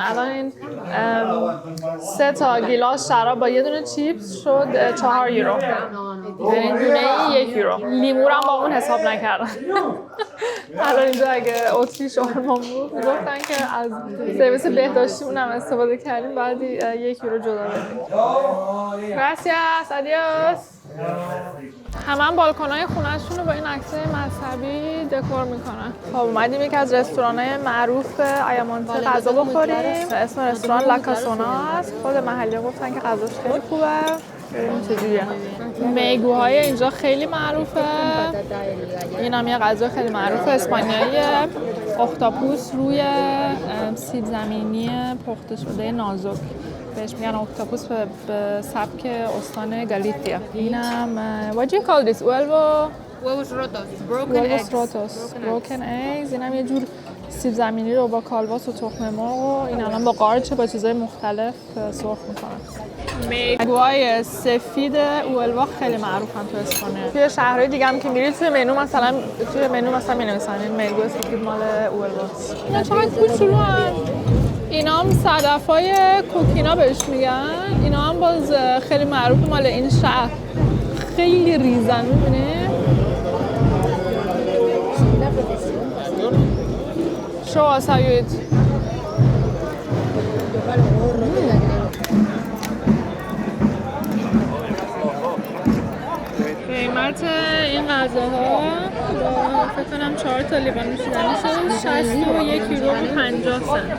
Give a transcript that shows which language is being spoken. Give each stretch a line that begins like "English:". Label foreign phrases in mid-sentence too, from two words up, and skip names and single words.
Persian: الان این 3 تا گیلاس شراب با یه دونه چیپس شد 4 یورو. یعنی دونه 1 یورو. لیمو هم با اون حساب نکردن. الان اینجا اگه اتریش آلمان بود میگفتن که از سرویس بهداشتیمون هم استفاده کردیم بعد 1 یورو جدا بدیم.
Spanish: Gracias, adios.
Persian: همه بالکنای خونه‌شون رو با این عکسای مذهبی دکور میکنن. خب اومدیم یکی از رستوران‌های معروف آیامونته غذا بخوریم. اسم رستوران لاکاسونا هست. خود محلی‌ها گفتن که غذاش خیلی خوبه. ببینیم چجوریه. میگوهای اینجا خیلی معروفه. این هم یه غذا خیلی معروف اسپانیاییه. اختاپوس روی سیب زمینی پخته شده نازک. بهش میگن اختاپوس به سبک استان گالیتیا.
English: اینم what do you call this?
Spanish: Huevos rotos,
English: broken eggs.
Persian: اینم یه جور سیب زمینی رو با کالباس و تخم مرغ و این الان با قارچ با چیزای مختلف سرخ میکنن. میگوهای سفید اولوا خیلی معروفن تو اسپانیا. توی شهرهای دیگه هم که میرید توی منو مثلا می‌نویسن این میگو سفید مال اولواست. اینا چقدر کوچولوان. اینا هم صدفای کوکینا بهش میگن. اینا هم باز خیلی معروف مال این شهر. خیلی ریزن می‌بینی؟
English: Show us how you eat.
Persian: قیمت این غذاها با فکر کنم 4 تا لیوان نوشیدنی شد 61 یورو و 50 سنت.